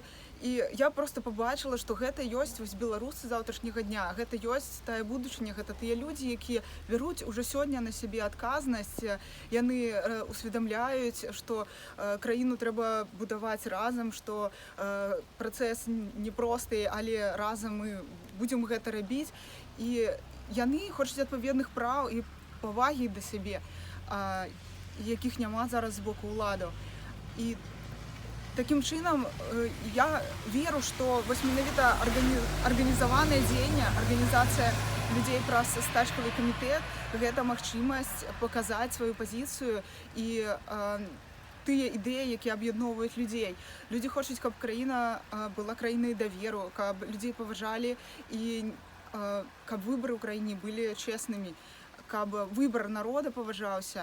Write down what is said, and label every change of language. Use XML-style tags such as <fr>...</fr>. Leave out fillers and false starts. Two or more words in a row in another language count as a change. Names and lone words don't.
<uk>І я просто побачила, що це є ось білоруси завтрашнього дня, це є та будущее, це ті люди, які беруть уже сьогодні на себе відповідальність, вони усвідомляють, що країну треба будувати разом, що процес непростий, але разом ми будемо це робити. І вони хочуть відповідних прав і поваги до себе, яких немає зараз з боку влади. І таким чином, я вірю, що ось</uk> <be>менавіта організоване дзеянне, організація людей праз стачковий камітет – гэта магчымасць паказаць сваю пазіцыю і тыя ідэі, які аб'ядноўваюць людзей. Людзі хочуць, каб краіна была краінай даверу, каб людзей паважалі і каб выбары ў краіне былі чеснымі, каб выбар народа паважаўся.</be>